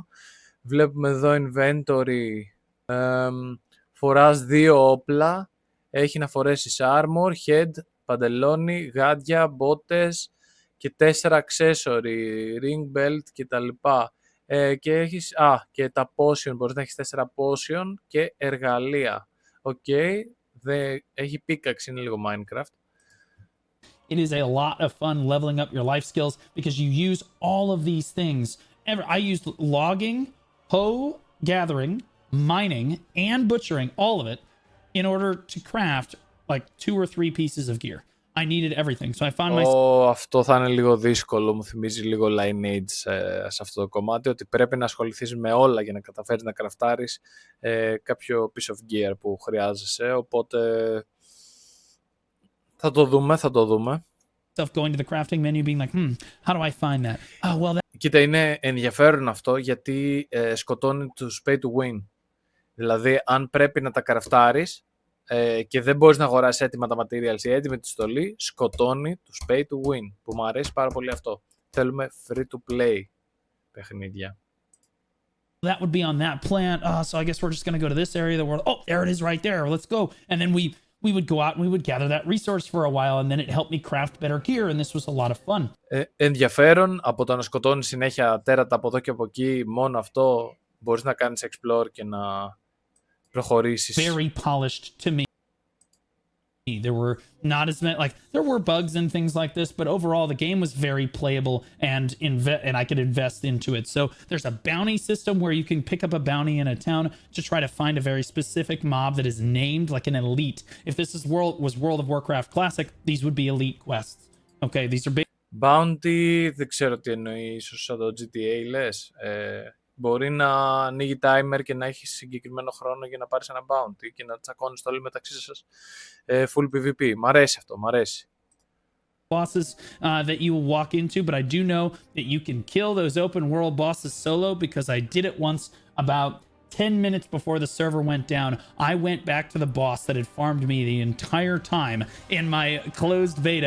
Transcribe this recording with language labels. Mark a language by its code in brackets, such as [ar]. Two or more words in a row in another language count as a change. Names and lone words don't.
[el] Βλέπουμε εδώ inventory, φοράς 2 όπλα, έχει να φορέσεις [en] armor, head, [el] παντελόνι, γάντια, μπότες και 4 accessory, [en] ring belt [el] κτλ. Και έχεις, και τα potion, μπορείς να έχεις 4 potion και εργαλεία. Έχει pickaxe, είναι λίγο Minecraft. [en] It is a lot of fun leveling up your life skills because you use all of these things. I used logging, hoe gathering, mining, and butchering, all of it, in order to craft like 2 or 3 pieces of gear. I needed everything. So I found myself... [el] Αυτό θα είναι λίγο δύσκολο, μου θυμίζει λίγο Lineage σε αυτό το κομμάτι, ότι πρέπει να ασχοληθείς με όλα για να καταφέρεις να κραφτάρεις κάποιο [en] piece of gear [el] που χρειάζεσαι, οπότε θα το δούμε. [en] Going to the crafting menu being like, how do I find that? Oh, well, [el] Κοίτα, είναι ενδιαφέρον αυτό γιατί σκοτώνει τους [en] pay to win. [el] Δηλαδή, αν πρέπει να τα κραφτάρεις και δεν μπορείς να αγοράσεις έτοιμα τα materials ή έτοιμη τη στολή, σκοτώνει τους [en] pay to win, [el] που μου αρέσει πάρα πολύ αυτό. Θέλουμε [en] free to play [el] παιχνίδια. [en] That would be on that plant. So I guess we're just going to go to this area of the world. Oh, there it is right there. Let's go. And then we would go out and we would gather that resource for a while and then it helped me craft better gear and this was a lot of fun. [el] Ενδιαφέρον, από το να σκοτώνεις συνέχεια τέρατα από εδώ και από εκεί, μόνο αυτό μπορείς να κάνεις explore και να προχωρήσεις. [en] Very polished to me. There were not as many, like there were bugs and things like this, but overall the game was very playable and I could invest into it. So there's a bounty system where you can pick up a bounty in a town to try to find a very specific mob that is named like an elite. If this was World of Warcraft Classic, these would be elite quests. Okay, these are bounty, [el] δεν ξέρω τι εννοεί, ίσως σαν το GTA λες. Μπορεί να ανοίγει timer και να έχει συγκεκριμένο χρόνο για να πάρεις ένα bounty και να τσακώνεις το όλοι μεταξύ σας [en] full PvP. [el] Μ' αρέσει αυτό, μ' αρέσει. [en] Bosses that you will walk into, but I do know that you can kill those open world bosses solo because I did it once about 10 minutes before the server went down. I went back to the boss that had farmed me the entire time in my closed beta.